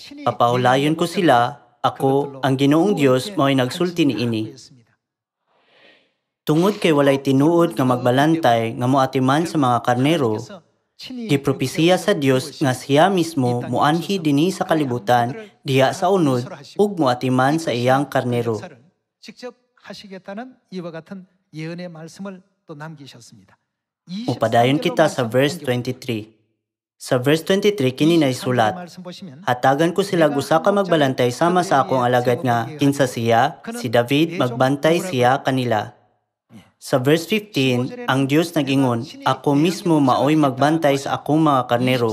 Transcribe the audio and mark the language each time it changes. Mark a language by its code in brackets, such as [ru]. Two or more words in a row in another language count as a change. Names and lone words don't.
[ceb] Papahulayon ko sila, ako, ang Ginoong Dios, mao'y nagsulti niini." Tungod kay walay tinuod nga magbalantay nga moatiman sa mga karnero, gipropesiya sa Dios nga siya mismo muanhi dinhi sa kalibutan diha sa unod ug moatiman sa iyang karnero. [ko] 직접 하시겠다는 이와 같은 예언의 말씀을 또 남기셨습니다. [ceb] Upadayon kita sa verse 23. Sa verse 23 kini naisulat, hatagan ko sila usa ka magbalantay sama sa akong alagad nga kinsa siya, si David magbantay siya kanila. Sa verse 15, ang Dios nag-ingon, ako mismo maoy magbantay sa akong mga karnero.